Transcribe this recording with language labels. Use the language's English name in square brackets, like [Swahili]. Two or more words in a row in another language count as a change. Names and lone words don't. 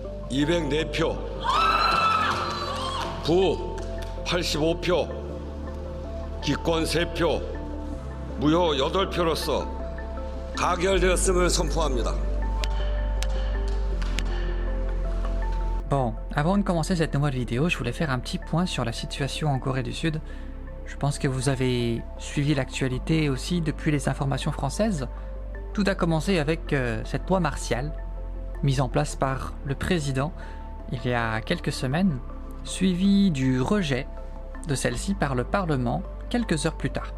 [Korean] 204표, 부 85표, 기권 3표, 무효 8표로서 가결되었음을 선포합니다. [French] Bon, avant de commencer cette nouvelle vidéo, je voulais faire un petit point sur la situation en Corée du Sud. Je pense que vous avez suivi l'actualité aussi depuis les informations françaises. Tout a commencé avec cette loi martiale, mise en place par le président il y a quelques semaines, suivie du rejet de celle-ci par le Parlement quelques heures plus tard.